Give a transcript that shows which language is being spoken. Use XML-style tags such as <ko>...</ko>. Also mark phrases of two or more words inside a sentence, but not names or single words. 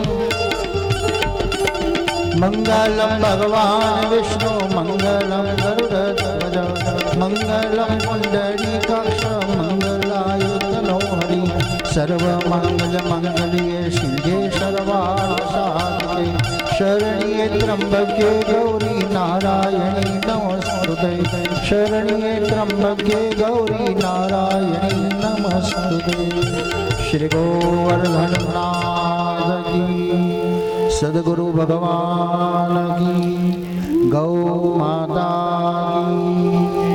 <sa>મંગલમ ભગવાન વિષ્ણુ મંગલમ ગરુડધ્વજ મંગલમ પુંડરીકાક્ષ મંગલાયુતનો હરિ સર્વમંગલ મંગલ્યે શિવે સર્વાર્થસાધિકે શરણ્યે ત્ર્યંબકે ગૌરી નારાયણી નમોસ્તુતે। नमस्तुते शरण्ये त्र्यंबके गौरी नारायणी नमस्तुते।</sa> <hi>श्री गोवर्धननाथ की, सद्गुरु भगवान की, गौ माता की।</hi>